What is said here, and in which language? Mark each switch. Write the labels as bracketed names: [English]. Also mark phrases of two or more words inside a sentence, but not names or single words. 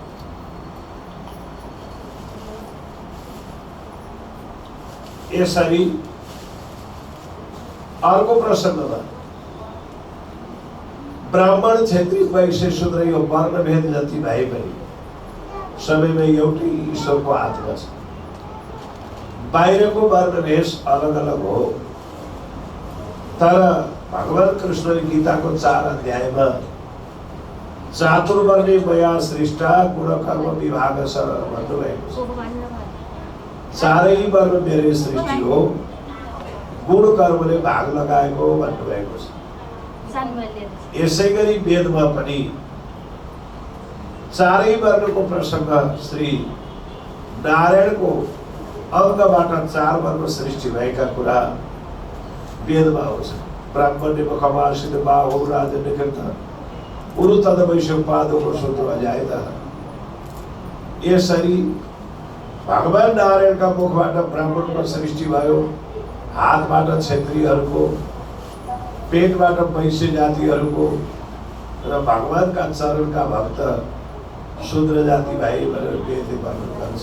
[Nepali] यसरी अर्को प्रसङ्गमा ब्राह्मण, क्षेत्री, वैश्य, शूद्र यो वर्णभेद जति भए पनि सबैमा एउटै ईश्वरको आत्मा छ। बाहिरको वर्णभेष अलग अलग हो, तर भगवान कृष्णले गीताको 4 अध्यायमा [Sanskrit] चातुर्वर्णे मया सृष्टा गुण कर्म विभाग [Nepali] छ भन्नुभएको छ। 4 वर्ण मेरै सृष्टि हो, गुण कर्मले भाग लगाएको भन्नुभएको छ। यसै गरी वेदमा पनि 4 वर्णको प्रसङ्ग श्री नारायणको अङ्गबाट 4 वर्ण सृष्टि भएका कुरा वेदमा आउँछ। [Sanskrit] ब्राह्मण्य मुखमासित बाहो राजनिकृत उरु तद वैश्वपादको सूत्र अजायतः। [Nepali] यसरी भगवान नारायणका मुखबाट ब्राह्मणको सृष्टि भयो, हातबाट क्षत्रियहरूको, पेटबाट वैश्य जातिहरूको र भगवानका चरणका भक्त शूद्र जाति भाइ भनेर वेदले वर्णन गर्छ।